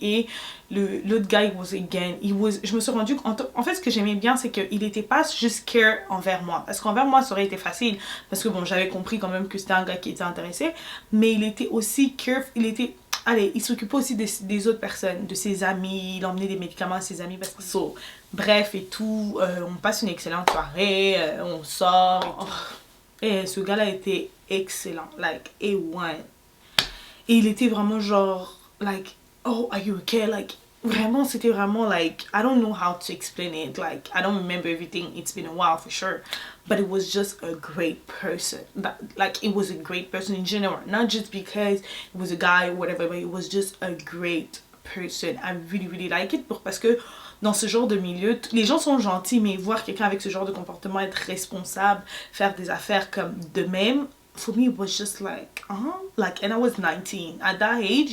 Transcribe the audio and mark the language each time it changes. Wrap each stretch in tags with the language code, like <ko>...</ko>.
<fr>Et l'autre gars je me suis rendu en fait ce que j'aimais bien c'est qu'il était pas juste care envers moi, parce qu'envers moi ça aurait été facile parce que bon j'avais compris quand même que c'était un gars qui était intéressé, mais il était aussi care, il s'occupait aussi des autres personnes, de ses amis, il emmenait des médicaments à ses amis parce que bref et tout, on passe une excellente soirée, on sort et ce gars là était excellent, like A1. Et il était vraiment genre,</fr> <en>like, oh, are you okay?</en> <fr>Like, vraiment, c'était vraiment, like,</fr> <en>I don't know how to explain it. Like, I don't remember everything. It's been a while for sure. But it was just a great person. It was a great person in general. Not just because it was a guy or whatever, but it was just a great person. I really, really like it.</en> <fr>Parce que dans ce genre de milieu, les gens sont gentils, mais voir quelqu'un avec ce genre de comportement, être responsable, faire des affaires comme de même,</fr> <en>for me it was just like and I was 19 at that age.</en>